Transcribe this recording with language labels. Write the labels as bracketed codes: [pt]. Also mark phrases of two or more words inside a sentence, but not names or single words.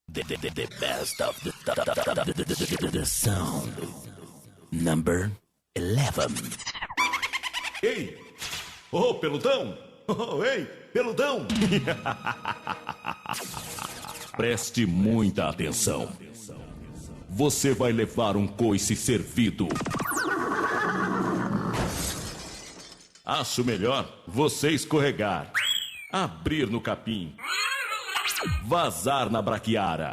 [en] The best of the sound. Number 11. [pt] Ei! Ô, peludão! Oh, ei, peludão! Preste muita atenção. Você vai levar um coice servido. Acho melhor você escorregar, abrir no capim, vazar na braquiara.